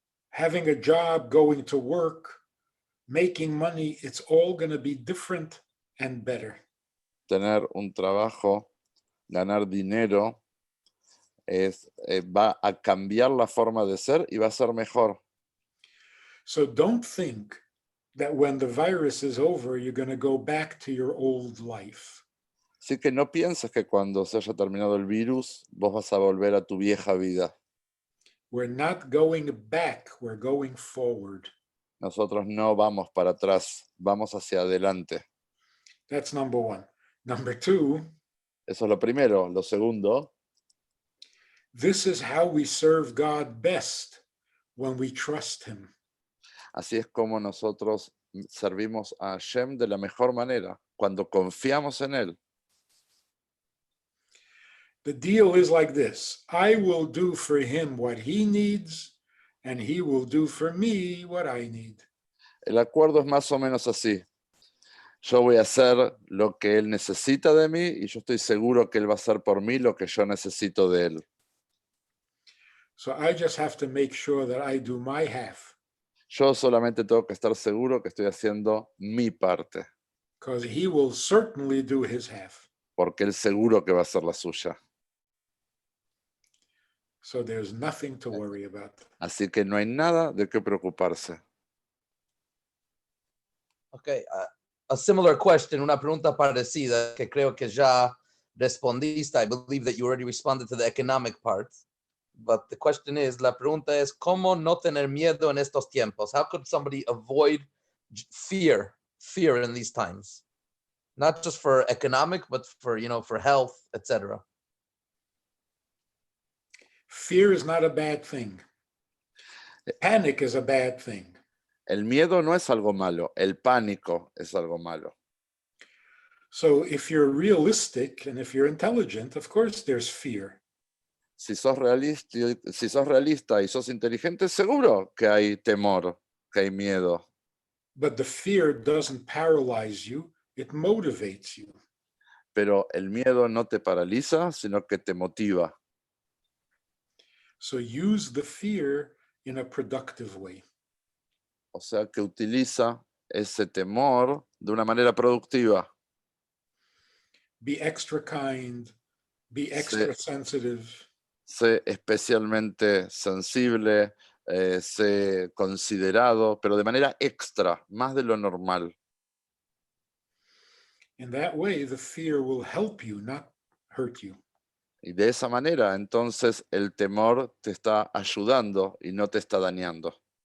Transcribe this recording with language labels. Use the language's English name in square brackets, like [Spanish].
[English] Having a job, going to work, making money, it's all going to be different and better. [Spanish] Tener un trabajo, ganar dinero, va a cambiar la forma de ser y va a ser mejor. [English] So don't think that when the virus is over, you're going to go back to your old life. [Spanish] Así que no pienses que cuando se haya terminado el virus, vos vas a volver a tu vieja vida. [English] We're not going back, we're going forward. [Spanish] Nosotros no vamos para atrás, vamos hacia adelante. [English] That's number one. Number two, [Spanish] Eso es lo primero. Lo segundo, [English] this is how we serve God best when we trust Him. [Spanish] así es como nosotros servimos a Hashem de la mejor manera, cuando confiamos en Él. [English] The deal is like this: I will do for him what he needs, and he will do for me what I need. [Spanish] El acuerdo es más o menos así. Yo voy a hacer lo que Él necesita de mí y yo estoy seguro que Él va a hacer por mí lo que yo necesito de Él. [English] So I just have to make sure that I do my half, [Spanish] Yo solamente tengo que estar seguro que estoy haciendo mi parte, [English] because he will certainly do his half. [Spanish] porque Él seguro que va a hacer la suya. [English] So there's nothing to worry about. [Spanish] Así que no hay nada de qué preocuparse. [English] Okay, a similar question, [Spanish] una pregunta parecida que creo que ya respondiste. [English] I believe that you already responded to the economic part. But the question is, [Spanish] la pregunta es, ¿cómo no tener miedo en estos tiempos? [English] How could somebody avoid fear in these times? Not just for economic, but for, for health, etc. Fear is not a bad thing. Panic is a bad thing. [Spanish] El miedo no es algo malo, el pánico es algo malo. [English] So if you're realistic and if you're intelligent, of course there's fear. [Spanish] si sos realista y sos inteligente, seguro que hay temor, que hay miedo. [English] But the fear doesn't paralyze you, it motivates you. [Spanish] Pero el miedo no te paraliza, sino que te motiva. [English] So use the fear in a productive way. [Spanish] O sea que utiliza ese temor de una manera productiva. [English] Be extra kind, be extra sensitive. [Spanish] Sé especialmente sensible, sé considerado, pero de manera extra, más de lo normal. [English] In that way, the fear will help you, not hurt you. [Spanish] Y de esa manera, entonces, el temor te está ayudando y no te está dañando.